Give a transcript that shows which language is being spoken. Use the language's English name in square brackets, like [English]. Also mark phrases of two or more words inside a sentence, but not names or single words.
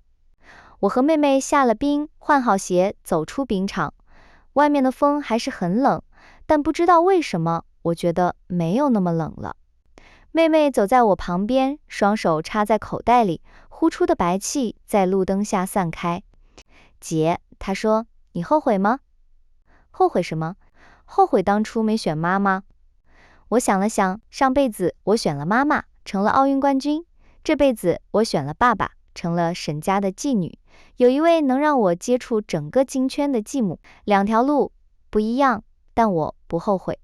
[Chinese] 我和妹妹下了冰，換好鞋，走出冰場。外面的風還是很冷，但不知道為什麼，我覺得沒有那麼冷了。妹妹走在我旁邊，雙手插在口袋裡，呼出的白氣在路燈下散開。姐，她說，你後悔嗎？後悔什麼？後悔當初沒選媽媽。我想了想，上輩子我選了媽媽，成了奧運冠軍；這輩子我選了爸爸，成了沈家的繼女，有一位能讓我接觸整個金圈的繼母。2條路不一樣，但我不後悔。